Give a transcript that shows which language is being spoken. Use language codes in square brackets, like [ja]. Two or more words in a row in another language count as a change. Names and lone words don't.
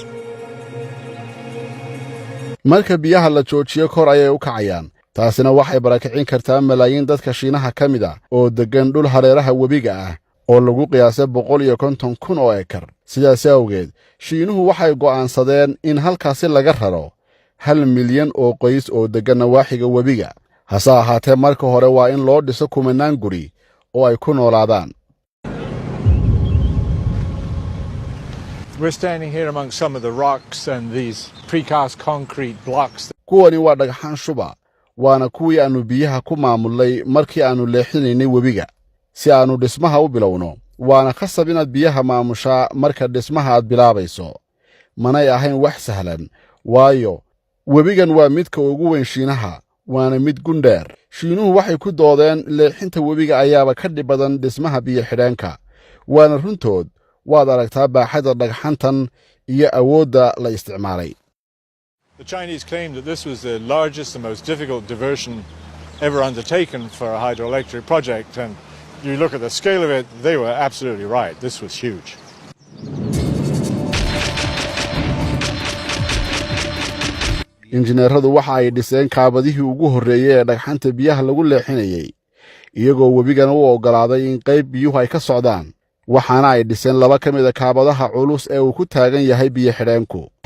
[so] marka biyaha la joojiyo kor ayay u kacayaan, taasina waxay barakicin kartaa malaayiin dadka Shiinaha ka mid ah oo degan dhul hareeraha webiga ah oo lagu qiyaasay 150,000 oo ekar. sidaas awgeed Shiinuhu waxay go'aansadeen in halkaasi laga raro 1 milyan oo qoys oo degan nawaaxiga webiga. hase ahaatee marka hore waa in loo dhiso kumanaan guri oo ay ku noolaadaan. [en] We're standing here among some of the rocks and these precast concrete blocks. [so] kuwani waa dhagxaan shuba, waana kuwii aanu biyaha ku maamulay markii aanu leexinaynay webiga si aanu dhismaha u bilowno. waana khasab inaad biyaha maamushaa marka dhismaha aad bilaabayso. manay ahayn wax sahlan, waayo webigan waa midka ugu weyn Shiinaha, waana mid gundheer. Shiinuhu waxay ku doodeen leexinta webiga ayaaba ka dhib badan dhismaha biyo xidheenka, waana runtood. waad aragtaa baaxadda dhagxantan iyo awoodda la isticmaalay. [en] The Chinese claimed that this was the largest and most difficult diversion ever undertaken for a hydroelectric project, and you look at the scale of it, they were absolutely right. This was huge. [so] injineeradu waxa ay dhiseen kaabadihii ugu horreeyay ee dhagxanta biyaha lagu leexinayay, iyagoo webigana u oggolaaday in qayb biyuhu ay ka socdaan. waxaana ay dhiseen 2 ka mid ah kaabadaha culus ee uu ku taagan yahay biyo xidheenku.